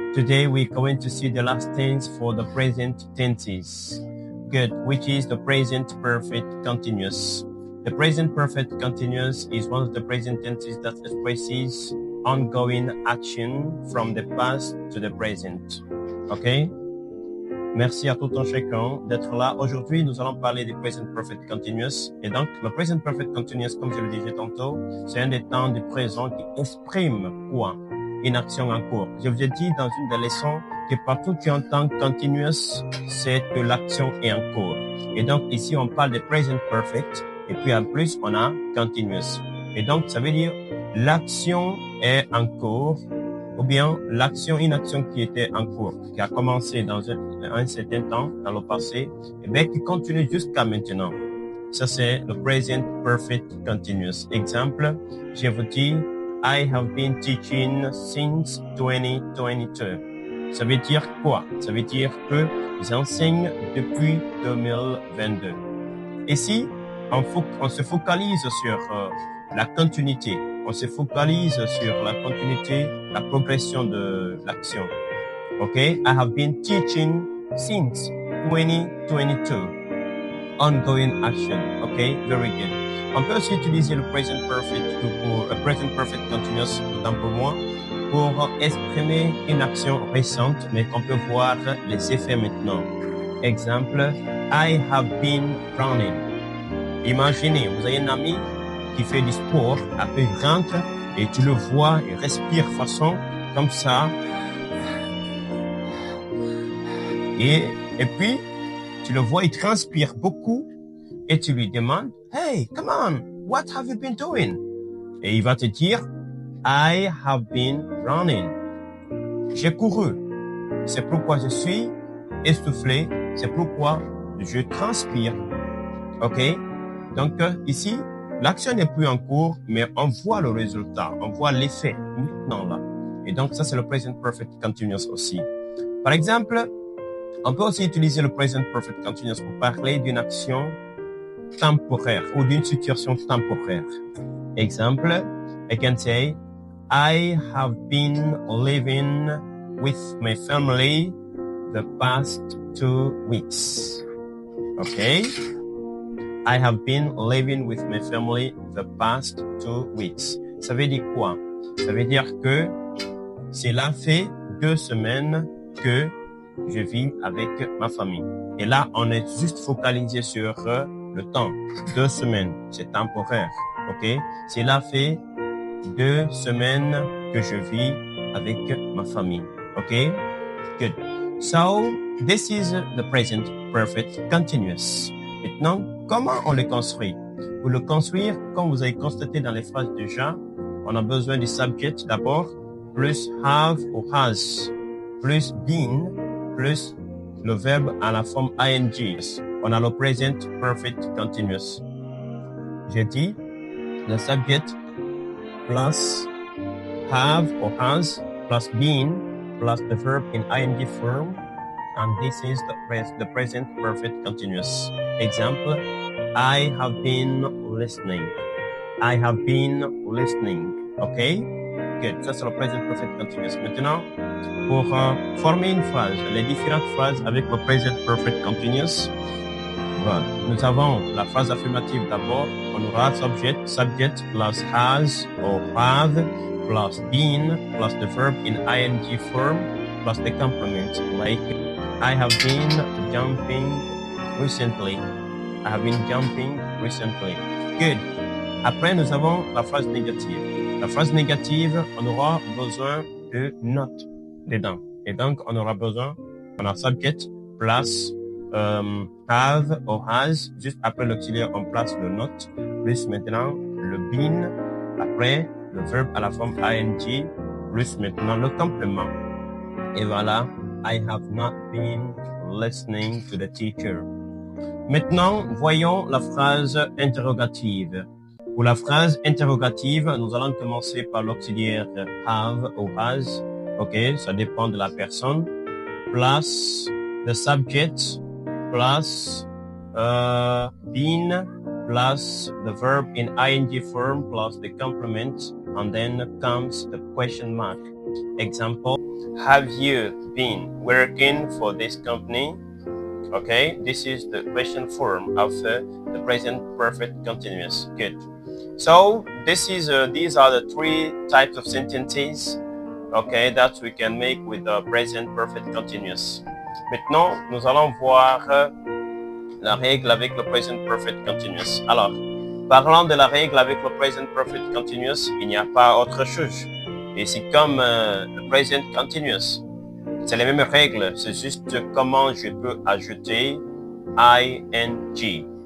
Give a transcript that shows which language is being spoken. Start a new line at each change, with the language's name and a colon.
English: Today we're going to see the last tense for the present tenses. Good, which is the present perfect continuous. The present perfect continuous is one of the present tenses that expresses ongoing action from the past to the present. Okay?
French: Merci à tout un chacun d'être là. Aujourd'hui, nous allons parler du present perfect continuous. Et donc, le present perfect continuous, comme je le disais tantôt, c'est un des temps du présent qui exprime quoi? Une action en cours. Je vous ai dit dans une des leçons que partout qu'il y a un temps continuous, c'est que l'action est en cours. Et donc, ici, on parle de present perfect. Et puis, en plus, on a continuous. Et donc, ça veut dire l'action est en cours, ou bien une action qui était en cours, qui a commencé dans un certain temps, dans le passé, et bien qui continue jusqu'à maintenant. Ça, c'est le present perfect continuous. Exemple, je vous dis,
English: I have been teaching since 2022.
French: Ça veut dire quoi? Ça veut dire que j'enseigne depuis 2022. Ici, on se focalise sur la continuité. On se focalise sur la continuité, la progression de l'action. OK?
English: I have been teaching since 2022. Ongoing action. OK? Very good.
French: On peut aussi utiliser le present perfect pour present perfect continuous, autant pour moi, pour exprimer une action récente, mais qu'on peut voir les effets maintenant.
English: Exemple, I have been running.
French: Imaginez, vous avez un ami qui fait du sport, après il rentre et tu le vois, il respire façon comme ça. Et puis, tu le vois, il transpire beaucoup et tu lui demandes,
English: hey, come on, what have you been doing?
French: Et il va te dire,
English: I have been running.
French: J'ai couru. C'est pourquoi je suis essoufflé. C'est pourquoi je transpire. OK? Donc, ici, l'action n'est plus en cours, mais on voit le résultat, on voit l'effet maintenant là. Et donc, ça, c'est le present perfect continuous aussi. Par exemple, on peut aussi utiliser le present perfect continuous pour parler d'une action temporaire ou d'une situation temporaire.
English: Exemple, I can say, I have been living with my family the past 2 weeks. Okay? I have been living with my family the past 2 weeks.
French: Ça veut dire quoi? Ça veut dire que cela fait 2 semaines que je vis avec ma famille. Et là, on est juste focalisé sur le temps. 2 semaines, c'est temporaire. OK? Cela fait 2 semaines que je vis avec ma famille.
English: OK? Good. So, this is the present perfect continuous.
French: Maintenant, comment on le construit? Pour le construire, comme vous avez constaté dans les phrases déjà, on a besoin du subject d'abord, plus have ou has, plus been, plus le verbe à la forme ing. On a le present perfect continuous. J'ai dit le
English: subject plus have or has plus been plus the verb in ing form. And this is the present perfect continuous. Example, I have been listening. I have been listening. OK? Good.
French: Ça, c'est le present perfect continuous. Maintenant, pour former une phrase, les différentes phrases avec le present perfect continuous, voilà. Nous avons la phrase affirmative d'abord. On aura
English: subject plus has or have plus been plus the verb in ing form plus the complement like I have been jumping recently. I have been jumping recently. Good.
French: Après, nous avons la phrase négative. La phrase négative, on aura besoin de not dedans. Et donc, on aura besoin, on a subject plus have or has. Juste après l'auxiliaire, on place le not. Plus maintenant, le been. Après, le verbe à la forme ing. Plus maintenant, le complément. Et voilà.
English: I have not been listening to the teacher.
French: Maintenant, voyons la phrase interrogative. Pour la phrase interrogative, nous allons commencer par l'auxiliaire have ou has. OK, ça dépend de la personne.
English: Plus the subject, plus been, plus the verb in ing form plus the complement, and then comes the question mark. Example, have you been working for this company? Okay, this is the question form of the present perfect continuous. Good. So these are the three types of sentences, okay, that we can make with the present perfect continuous.
French: Maintenant, nous allons voir la règle avec le present perfect continuous. Alors, parlant de la règle avec le present perfect continuous, il n'y a pas autre chose. Et c'est comme le present continuous. C'est les mêmes règles, c'est juste comment je peux ajouter ing.